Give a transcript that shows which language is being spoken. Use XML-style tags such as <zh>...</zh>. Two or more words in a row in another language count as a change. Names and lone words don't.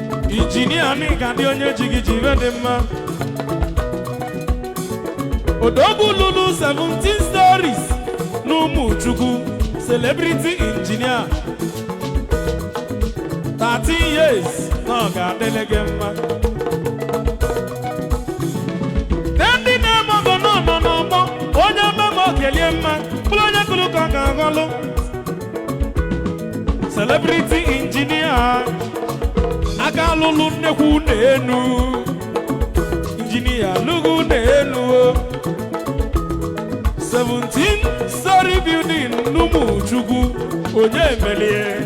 <ig>Engineer, anyị ga-adị onye ji gị ji ibe dị mma. Odogwu lụrụ</ig> <en>seventeen stories</en> <ig>n'Ụmụchukwu,</ig> <en>celebrity engineer. Thirteen years,</en> <ig>na ọ ga-adịlị gị mma. Ndị na-eme ọgọ nọ nọ n'ọgbọ, onye eme ma o kelie mma, bụrụ onye kụrụ ka ọ ga-aghọlụ.</ig> <en>Celebrity engineer,</en> <ig>aka lụlụ nnekwu ụlọ enu. Engineer lụgụ ụlọ enu o.</ig> <en>Seventeen story building</en> <ig>n'Ụmụchukwu, onye emelie.</ig>